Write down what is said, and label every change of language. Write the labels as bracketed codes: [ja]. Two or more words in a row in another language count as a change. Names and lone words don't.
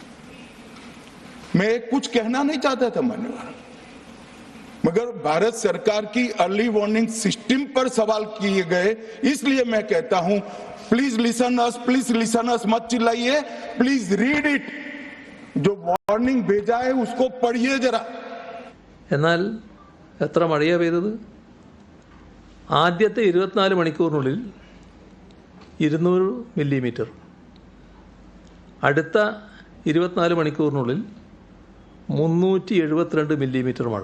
[hi] मैं कुछ कहना नहीं चाहता था मान्यवर, मगर भारत सरकार की [en] early warning system [hi] पर सवाल किए गए, इसलिए मैं कहता हूं [en] please listen us, [hi] मत चिल्लाइए, [en] please read it. [hi] जो വാർണിംഗ് भेजा है उसको पढ़िए जरा। [ml] എന്നാൽ എത്ര മഴയാ പെയ്തത്? ആദ്യത്തെ 24 മണിക്കൂറിനുള്ളിൽ 200 മില്ലിമീറ്റർ, അടുത്ത 24 മണിക്കൂറിനുള്ളിൽ 372 മില്ലിമീറ്റർ മഴ.